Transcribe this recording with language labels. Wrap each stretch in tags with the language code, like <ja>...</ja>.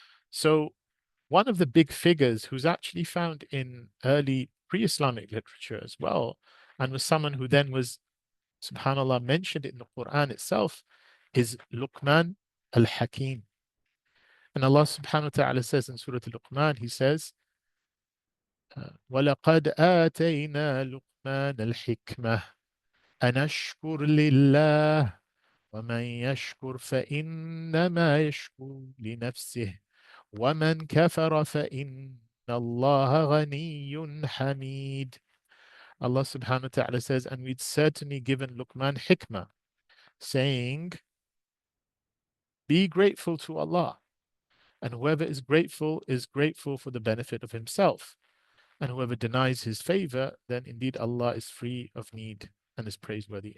<en>So one of the big figures who's actually found in early pre-Islamic literature as well, and was someone who then was, subhanAllah, mentioned in the Quran itself, is Luqman al-Hakim. And Allah subhanahu wa ta'ala says in Surah Al-Luqman, He says,</en> <ar>وَلَقَدْ آتَيْنَا لُقْمَانَ الْحِكْمَةَ أَنْ أَشْكُرْ لِلَّهِ وَمَنْ يَشْكُرْ فَإِنَّمَا يَشْكُرُ لِنَفْسِهِ وَمَنْ كَفَرَ فَإِنَّ اللَّهَ غَنِيٌّ حَمِيدٌ.</ar> <en>Allah subhanahu wa ta'ala says, and we'd certainly given Luqman hikmah, saying, be grateful to Allah. And whoever is grateful for the benefit of himself. And whoever denies his favor, then indeed Allah is free of need and is praiseworthy.</en>